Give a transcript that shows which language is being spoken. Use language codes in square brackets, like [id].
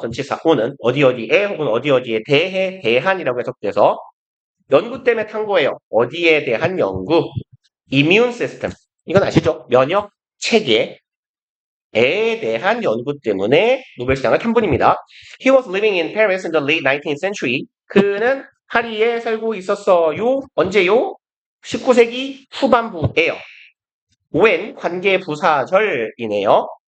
[ko] 전치사 o는 어디에 혹은 어디에 대해 대한이라고 해석돼서 연구 때문에 탄 거예요. 어디에 대한 연구? immune system. 이건 아시죠? 면역 체계에 대한 연구 때문에 노벨상을 탄 분입니다. [en] He was living in Paris in the late 19th century. [ko] 그는 파리에 살고 있었어요. 언제요? 19세기 후반부에요. when 관계부사절이네요.